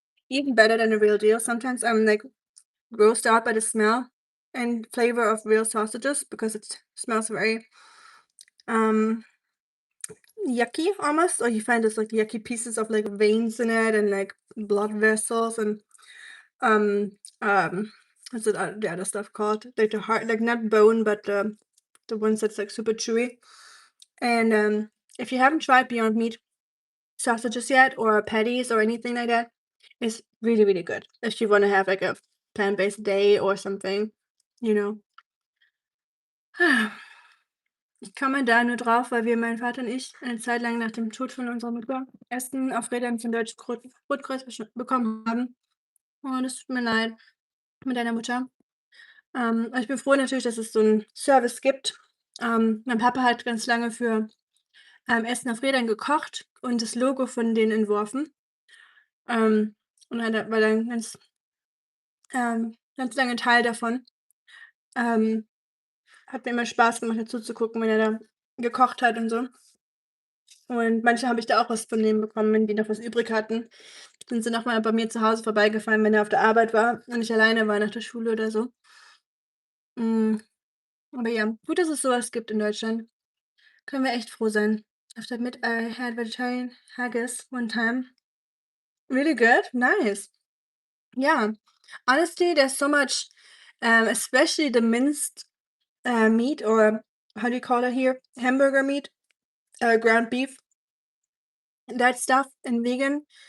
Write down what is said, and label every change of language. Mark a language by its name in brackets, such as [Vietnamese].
[English] Even better than the real deal. Sometimes I'm like grossed out by the smell and flavor of real sausages because it smells very um yucky almost, or you find this like yucky pieces of like veins in it and like blood vessels and um what's it the other stuff called, like the heart, like not bone but the ones that's like super chewy. And if you haven't tried Beyond Meat sausages yet or patties or anything like that, it's really really good if you want to have like a plant-based day or something, you know. [German] Ich komme da nur drauf, weil wir, mein Vater und ich, eine Zeit lang nach dem Tod von unserer Mutter Essen auf Rädern zum Deutschen Rotkreuz bekommen haben. Oh, das tut mir leid mit deiner Mutter. Ich bin froh natürlich, dass es so 'n Service gibt. Mein Papa hat ganz lange für, Essen auf Rädern gekocht und das Logo von denen entworfen. Und war dann ganz lange Teil davon. Ähm, Hat mir immer Spaß gemacht, dazu zu gucken, wenn er da gekocht hat und so. Und manchmal habe ich da auch was von denen bekommen, wenn die noch was übrig hatten. Sind sie noch mal bei mir zu Hause vorbeigefahren, wenn er auf der Arbeit war und ich alleine war nach der Schule oder so. Hm, aber ja, gut, dass es so was gibt in Deutschland. Können wir echt froh sein. [English] After admit I had vegetarian haggis one time. Really good? Nice. Yeah. Honestly, there's so much, especially the minced, meat, or how do you call it here? Hamburger meat, ground beef, that stuff in vegan.